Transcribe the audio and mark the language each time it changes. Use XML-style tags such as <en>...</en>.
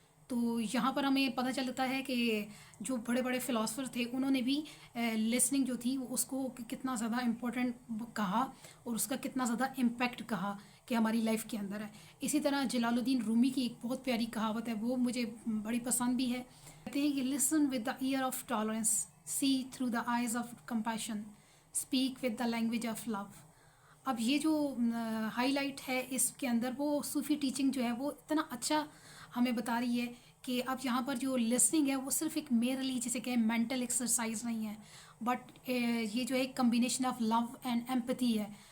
<ur>تو یہاں پر ہمیں پتہ چلتا ہے کہ جو بڑے بڑے فلاسفر تھے انہوں نے بھی لسننگ جو تھی اس کو کتنا زیادہ امپورٹنٹ کہا اور اس کا کتنا زیادہ امپیکٹ کہا کہ ہماری لائف کے اندر ہے. اسی طرح جلال الدین رومی کی ایک بہت پیاری کہاوت ہے، وہ مجھے بڑی پسند بھی ہے. کہتے ہیں کہ</ur> <en>Listen with the ear of tolerance, see through the eyes of compassion, speak with the language of love.</en> <ur>اب یہ جو ہائی لائٹ ہے اس کے اندر وہ صوفی ٹیچنگ جو ہے وہ اتنا اچھا ہمیں بتا رہی ہے کہ اب یہاں پر جو لسننگ ہے وہ صرف ایک میرلی جسے کہ مینٹل ایکسرسائز نہیں ہے، بٹ یہ جو ایک</ur> <en>combination of love and empathy</en> <ur>ہے.</ur>